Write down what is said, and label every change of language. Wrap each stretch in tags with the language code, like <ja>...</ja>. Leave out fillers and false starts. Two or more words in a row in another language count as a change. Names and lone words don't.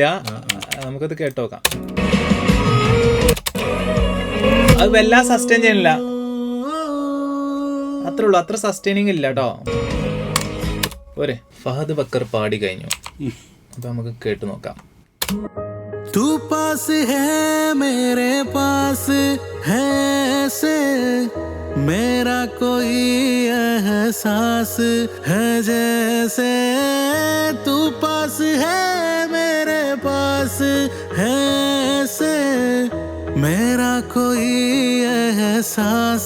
<ml>നമുക്കത് കേട്ട് നോക്കാം. അത് വല്ലാ സസ്റ്റെയിൻ ചെയ്യണില്ല, അത്രേ ഉള്ളൂ. അത്ര സസ്റ്റെയിനിങ് ഇല്ല കേട്ടോ. പോരെ. ഫഹദ് ബക്കർ പാടി കഴിഞ്ഞു. അപ്പൊ നമുക്ക് കേട്ട് നോക്കാം.</ml> <hi>तू पास है मेरे पास है से मेरा कोई एहसास है जैसे तू पास है मेरे पास है से मेरा कोई एहसास</hi>